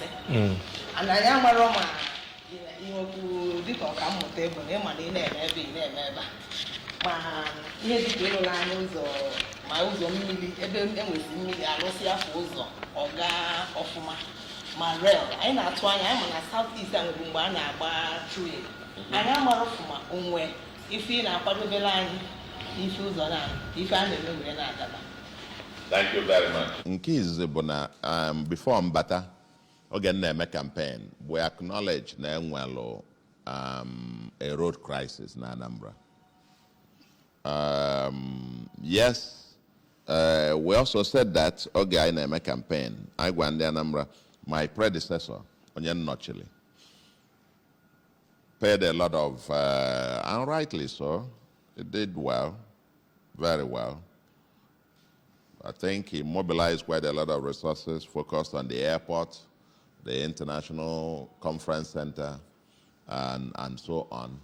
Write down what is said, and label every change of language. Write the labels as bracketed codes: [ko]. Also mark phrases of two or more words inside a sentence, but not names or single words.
[ig] Ana anyị amarọ ma ihe okwu dịka ọkammụta ebo na ịma na ị na-eme ebe ị na-eme ebe ma ihe dịka ịrụrụ anyị ụzọ ma ụzọ mmiri ebe enwezi mmiri arụsị afọ ụzọ ọga ọfụma ma rel anyị na-atụ anya anyị ma na South East a nwere mgbe a na-agba train anyị amara ọfụma onwe ife ị na-akwadobere anyị ife ụzọ na ife a na-eme wee na-adaba. [en] Thank you very much. [ig] Nke izizi bụ na before mbata oge na-eme campaign [en] we acknowledge [ig] na enwelụ [en] a road crisis [ig] na Anambra. [en] Yes, we also said that [ig] oge anyị na-eme campaign anyị gwa ndị Anambra [en] my predecessor [ig] onye nnọchili [en] paid a lot of and rightly so, it did well, very well. I think he mobilized quite a lot of resources, focused on the airport, the international conference center, and so on.